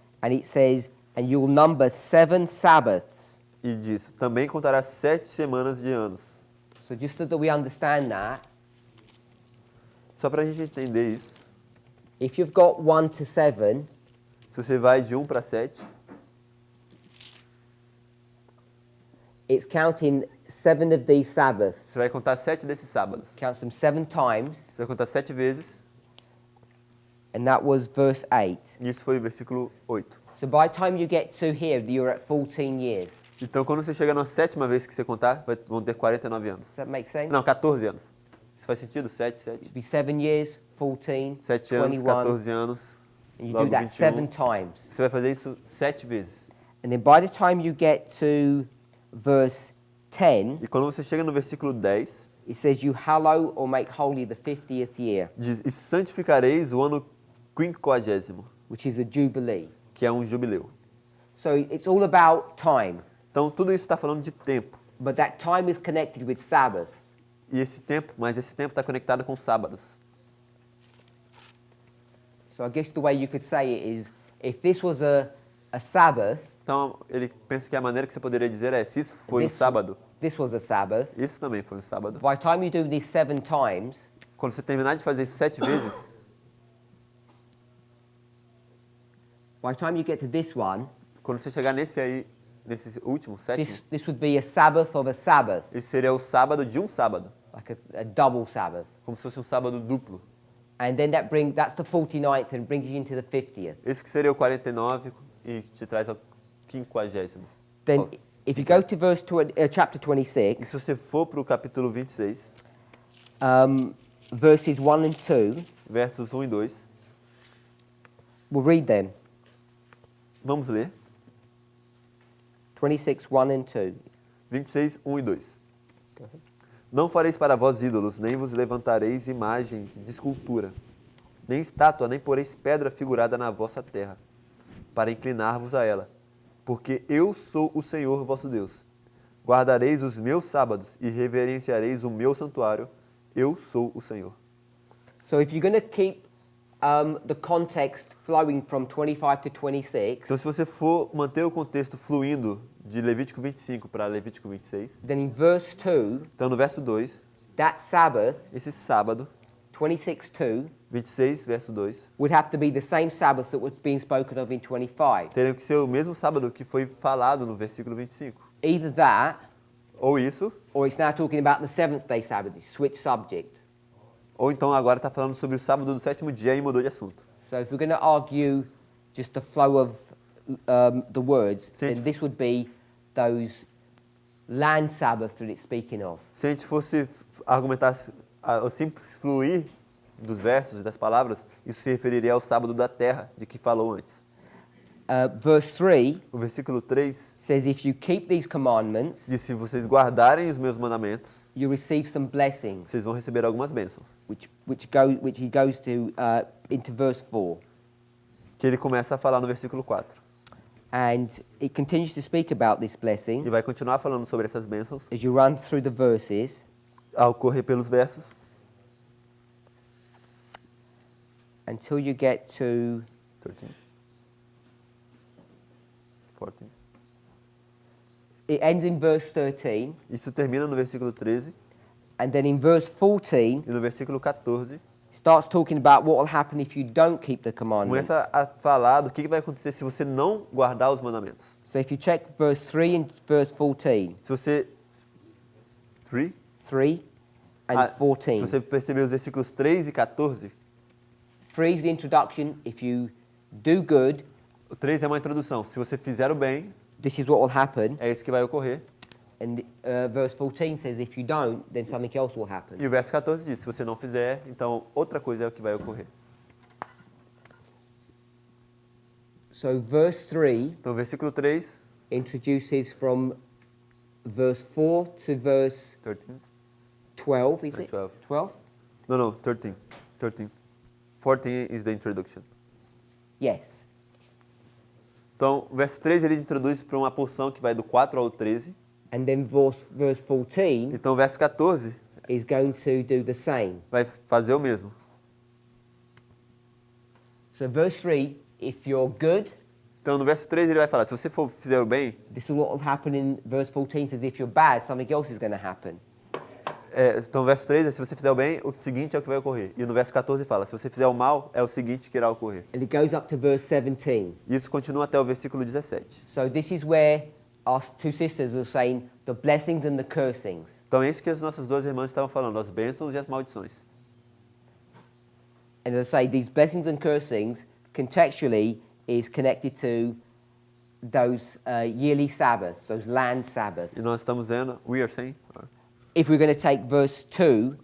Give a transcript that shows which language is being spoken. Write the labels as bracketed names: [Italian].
[English] and it says, "And you will number 7 Sabbaths." [Portuguese] e diz, também contará 7 semanas de anos. [English] So just so that we understand that, [Portuguese] Só para a gente entender isso, [English] if you've got 1 to 7, [Portuguese] se você vai de 1 para 7, [English] it's counting 7 of these Sabbaths. [Portuguese] você vai contar 7 desses sábados. [English] Counts them 7 times, [Portuguese] Você vai contar 7 vezes, [English] and that was verse 8. [Portuguese] e isso foi o versículo 8. [English] So by the time you get to here, you're at 14 years. [Portuguese] Então, quando você chega na 7ª vez que você contar, vão ter 49 anos. [English] Does that make sense? [Portuguese] Não, 14 anos. Isso faz sentido? 7, 7. [English] It'd be 7 years, 14, [Portuguese] 7 anos, [English] 21, [Portuguese] 14 anos. [English] and you [Portuguese] logo [English] do that 7 [Portuguese] 21. [English] times. [Portuguese] Você vai fazer isso 7 vezes. [English] And then by the time you get to verse 10, [Portuguese] E quando você chega no versículo 10, [English] it says, "You hallow or make holy the 50th year," [Portuguese] diz, e santificareis o ano 50º, [English] which is a jubilee. [Portuguese] que é um jubileu. [English] So it's all about time, [Portuguese] Então, tudo isso está falando de tempo. [English] but that time is connected with Sabbaths. [Portuguese] E esse tempo está conectado com sábados. [English] So I guess the way you could say it is, if this was a Sabbath, [Portuguese] Então, ele pensa que a maneira que você poderia dizer é, se isso foi um [English] This- [Portuguese] sábado, [English] this was a Sabbath, [Portuguese] isso também foi um sábado. [English] by the time you do this 7 times, [Portuguese] Quando você terminar de fazer isso 7 vezes, [English] by the time you get to this one, [Portuguese] quando você chegar nesse aí, nesse último, sétimo, [English] this would be a Sabbath of a Sabbath, [Portuguese] esse seria o sábado de um sábado, [English] like a double Sabbath. [Portuguese] como se fosse um sábado duplo. [English] And then that's the 49th and brings you into the 50th. [Portuguese] Esse que seria o 49 e te traz ao 50º. [English] Then if you go to chapter [Portuguese] E se [English] 26, [Portuguese] você for para o capítulo 26, [English] verses 1 and 2, [Portuguese] versos 1 e 2, [English] we'll read them. [Portuguese] vamos ler. [English] 26, 1 and 2. [Portuguese] 26, 1 e 2. Não fareis para vós ídolos, nem vos levantareis imagem de escultura, nem estátua, nem poreis pedra figurada na vossa terra, para inclinar-vos a ela. Porque eu sou o Senhor vosso Deus. Guardareis os meus sábados e reverenciareis o meu santuário. Eu sou o Senhor. [English] So if you're going to keep the context flowing from 25 to 26, [Portuguese] Então, se você for manter o contexto fluindo de Levítico 25 para Levítico 26, [English] then in verse 2, [Portuguese] então no verso 2, [English] that Sabbath, [Portuguese] esse sábado, [English] 26:2, [Portuguese] 26, verso 2, [English] would have to be the same Sabbath that was being spoken of in 25. [Portuguese] teria que ser o mesmo sábado que foi falado no versículo 25. [English] Either that, [Portuguese] Ou isso, [English] or it's now talking about the seventh day Sabbath, it's switch subject. [Portuguese] Ou então agora está falando sobre o sábado do sétimo dia e mudou de assunto. [English] So if we're going to argue just the flow of the words, [Portuguese] Sim. [English] then this would be those land Sabbaths that it's speaking of. [Portuguese] Se a gente fosse argumentar o simples fluir dos versos e das palavras, isso se referiria ao sábado da terra, de que falou antes. [English] Verse 3 [Portuguese] O versículo 3 [English] says, if you keep these commandments, [Portuguese] diz, se vocês guardarem os meus mandamentos, [English] you receive some blessings, [Portuguese] vocês vão receber algumas bênçãos. [English] which he goes to into verse 4. [Portuguese] Que ele começa a falar no versículo 4. [English] And it continues to speak about this blessing [Portuguese] E vai continuar falando sobre essas bênçãos [English] as you run through the verses. [Portuguese] ao correr pelos versos, [English] Until you get to [Portuguese] 13, 14. [English] it ends in verse 13, [Portuguese] Isso termina no versículo 13 [English] and then in verse 14 [Portuguese] e no versículo 14 [English] starts talking about what will happen if you don't keep the commandments. [Portuguese] começa a falar do que vai acontecer se você não guardar os mandamentos. [English] So if you check verse 3 and verse 14, [Portuguese] Se você 3 [English] 3 and [Portuguese] se [English] 14. [Portuguese] você perceber os versículos 3 e 14, [English] 3 is the introduction. If you do good, [Portuguese] o 3 é uma introdução. Se você fizer o bem, [English] this is what will happen. [Portuguese] é isso que vai ocorrer. [English] And verse 14 says if you don't, then something else will happen. [Portuguese] E o verso 14 diz, se você não fizer, então outra coisa é o que vai ocorrer. [English] So verse 3 [Portuguese] Então o versículo 3, [English] introduces from verse 4 to verse 13, 12, is it? 12. 12? No, 13. 14 is the introduction. Yes. [Portuguese] Então, o verso 13 ele introduz para uma porção que vai do 4 ao 13. [English] And then verse 14 [Portuguese] Então, o verso 14 [English] is going to do the same. [Portuguese] vai fazer o mesmo. [English] So verse 3, if you're good, [Portuguese] Então, no verso 13 ele vai falar, se você fizer o bem, [English] this is what will happen. In verse 14 says if you're bad, something else is going to happen. [Portuguese] então o verso 13 é, se você fizer o bem, o seguinte é o que vai ocorrer. E no verso 14 fala, se você fizer o mal, é o seguinte que irá ocorrer. [English] And it goes up to verse 17. [Portuguese] E isso continua até o versículo 17. [English] So this is where our two sisters are saying the blessings and the cursings. [Portuguese] Então, é isso que as nossas duas irmãs estavam falando, as bênçãos e as maldições. [English] And as I say, these blessings and cursings contextually is connected to those yearly Sabbaths, those land Sabbaths. [Portuguese] E nós estamos vendo, [English] we are saying, If we're going to take verse 2,